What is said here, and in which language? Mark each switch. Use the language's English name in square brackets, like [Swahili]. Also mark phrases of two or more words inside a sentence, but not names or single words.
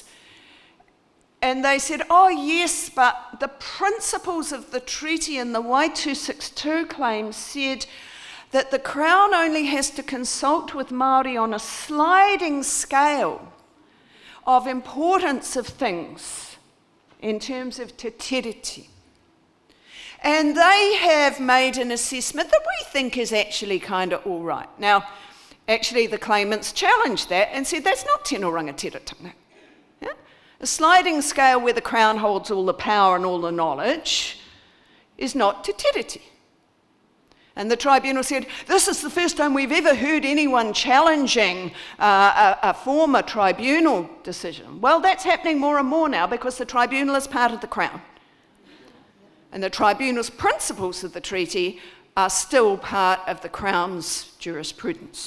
[English] And they said, oh yes, but the principles of the treaty in the Y262 claim said that the Crown only has to consult with Māori on a sliding scale of importance of things in terms of [Māori] te tiriti. [English] And they have made an assessment that we think is actually kind of all right. Now, actually the claimants challenged that and said that's not [Māori] tino rangatiratanga. [English] A sliding scale where the Crown holds all the power and all the knowledge is not [Māori] te tiriti. [English] And the tribunal said, this is the first time we've ever heard anyone challenging a former tribunal decision. Well, that's happening more and more now because the tribunal is part of the Crown. And the tribunal's principles of the treaty are still part of the Crown's jurisprudence.